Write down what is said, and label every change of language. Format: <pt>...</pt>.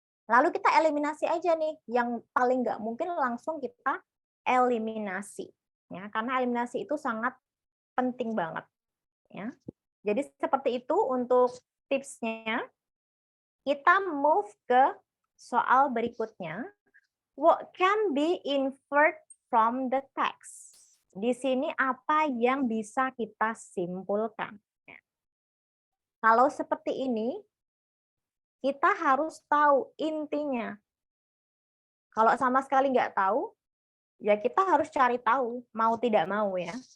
<id>Lalu kita eliminasi aja nih yang paling nggak mungkin langsung kita eliminasi ya, karena eliminasi itu sangat penting banget ya. Jadi seperti itu untuk tipsnya. Kita move ke soal berikutnya.</id> <en>What can be inferred from the text?</en> <id>Di sini apa yang bisa kita simpulkan? Kalau seperti ini, kita harus tahu intinya. Kalau sama sekali nggak tahu, ya kita harus cari tahu, mau tidak mau ya.</id>